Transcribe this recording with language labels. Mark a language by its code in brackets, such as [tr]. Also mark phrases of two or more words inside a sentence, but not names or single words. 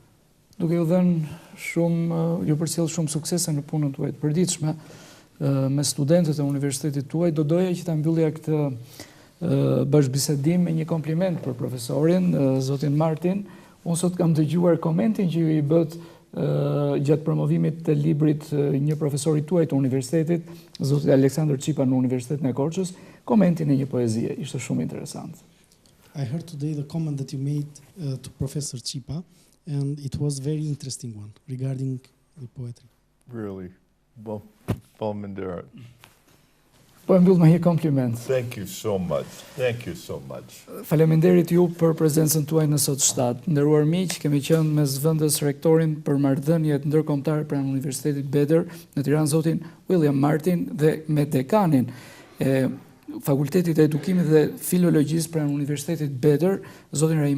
[sq] Duke ju dhënë shumë, ju përcjell shumë suksese në punën tuaj të përditshme me studentët e universitetit tuaj, do doja që ta mbyllja këtë bashkëbisedim me një kompliment për profesorin, zotin Martin. Unë sot kam dëgjuar komentin që ju i bët gjatë promovimit të librit një profesorit tuaj të universitetit, zotit Aleksandr Qipa në Universitetin e Korçës, komentin e një poezie. Ishte shumë interesant. [en] I heard today the comment that you made to Professor Qipa, and it was very interesting one regarding the poetry. Really? Well, Palmender. [sq] Po e mbyll me një kompliment. [en] Thank you so much. Thank you so much. [sq] Faleminderit ju për prezencën tuaj në sot shtat. Nderuar miq, kemi qenë me zëvendës rektorin për marrëdhëniet ndërkombëtare pranë Universitetit Beder në Tiranë, zotin William Martin, dhe me dekanin e Fakultetit e Edukimit dhe Filologjisë pranë Universitetit Beder, zotin Raimon Bashi.